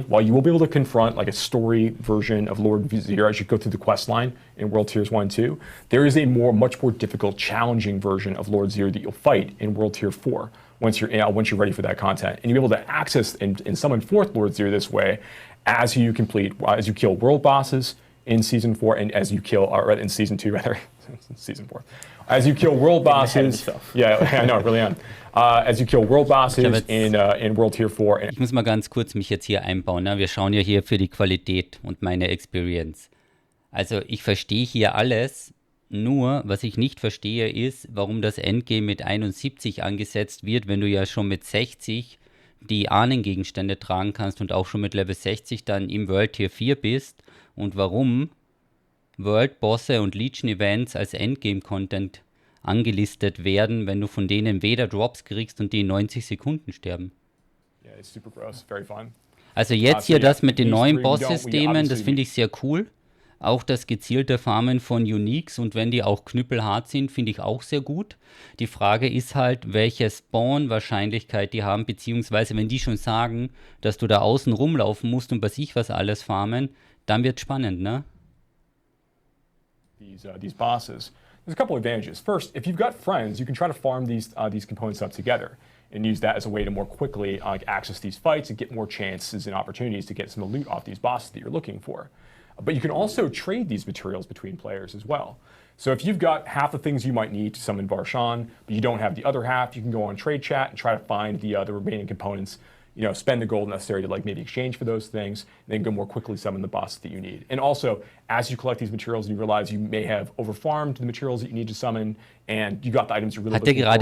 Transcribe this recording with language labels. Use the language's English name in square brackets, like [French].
[English] While you will be able to confront like a story version of Lord Zir as you go through the quest line in World Tiers 1 and 2, there is a much more difficult, challenging version of Lord Zir that you'll fight in World Tier 4 once you're ready for that content. And you'll be able to access and summon forth Lord Zir this way as you kill world bosses in Season 4 and as you kill, in Season 2 rather, Season 4. As you kill world bosses, yeah, I know, really am. As you kill world bosses in World Tier 4. [German] Ich muss mal ganz kurz mich jetzt hier einbauen. Ne? Wir schauen ja hier für die Qualität und meine Experience. Also ich verstehe hier alles, nur was ich nicht verstehe ist, warum das Endgame mit 71 angesetzt wird, wenn du ja schon mit 60 die Ahnengegenstände tragen kannst und auch schon mit Level 60 dann im World Tier 4 bist und warum World Bosse und Legion Events als Endgame-Content angelistet werden, wenn du von denen weder Drops kriegst und die in 90 Sekunden sterben. [English] Yeah, it's super gross, very fun. [German] Also jetzt hier das mit den neuen Boss-Systemen, das finde ich sehr cool. Auch das gezielte Farmen von Uniques und wenn die auch knüppelhart sind, finde ich auch sehr gut. Die Frage ist halt, welche Spawn-Wahrscheinlichkeit die haben, beziehungsweise wenn die schon sagen, dass du da außen rumlaufen musst und bei sich was alles farmen, dann wird es spannend, ne? [English] These bosses. There's a couple advantages. First, if you've got friends, you can try to farm these components up together and use that as a way to more quickly access these fights and get more chances and opportunities to get some loot off these bosses that you're looking for. But you can also trade these materials between players as well. So if you've got half the things you might need to summon Varshan, but you don't have the other half, you can go on trade chat and try to find the remaining components, spend the gold necessary to maybe exchange for those things, and then go more quickly summon the bosses that you need. And also, as you collect these materials, you realize you may have overfarmed the materials that you need to summon, and you got the items you're really looking for.